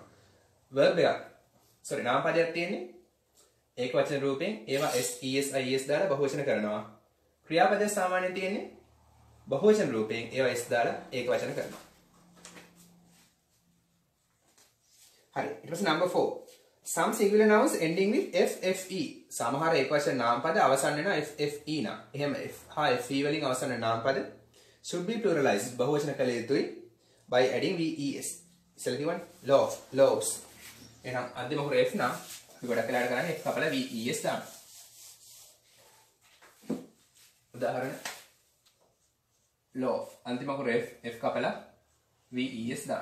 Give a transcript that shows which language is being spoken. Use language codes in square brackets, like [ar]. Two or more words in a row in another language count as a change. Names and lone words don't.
[si] verb එකක් sorry නාම පදයක් තියෙන්නේ ඒක වචන රූපෙන් ඒවා es ies දාලා බහුවචන කරනවා. ක්‍රියාපදයේ සාමාන්‍ය තියෙන්නේ බහුවචන රූපෙන් ඒවා s දාලා ඒක වචන කරනවා. හරි. ඊට පස්සේ number 4. [en] Some singular nouns ending with ffe. [si] සමහර ඒකවචන නාම පද අවසන් වෙනවා ffe නා. එහෙම f හා fe වලින් අවසන් වෙන නාම පද [en] should be pluralized [si] බහුවචන කළ යුතුයි [en] by adding ves. [si] ඉස්සෙල්ලා කිව්වනේ loves. එහෙනම් අන්තිම හොර f නා අපි ගොඩක් වෙලාවට කරන්නේ f කපලා ves දාන්න. උදාහරණ love අන්තිම හොර f කපලා ves දාන්න.